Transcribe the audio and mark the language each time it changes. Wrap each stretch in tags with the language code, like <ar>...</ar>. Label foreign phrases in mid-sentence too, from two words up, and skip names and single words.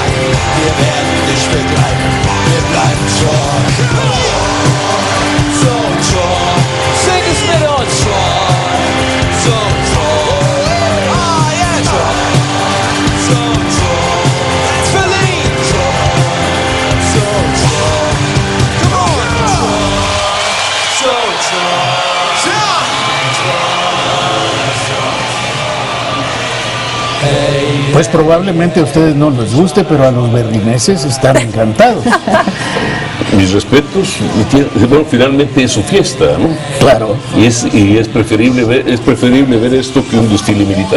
<de>Wir werden dich begleiten, wir bleiben treu. So treu, sing es mit uns treu. So treu,</de> <en>ah yeah</en> <de>treu. So treu, that's Berlin treu. So treu,</de> <en>come on treu.</en> <de>So treu.</de> <es>Pues probablemente a ustedes no les guste, pero a los berlineses están encantados. Mis respetos, bueno, finalmente es su fiesta, ¿no? Claro. Y es preferible ver esto que un desfile militar.</es>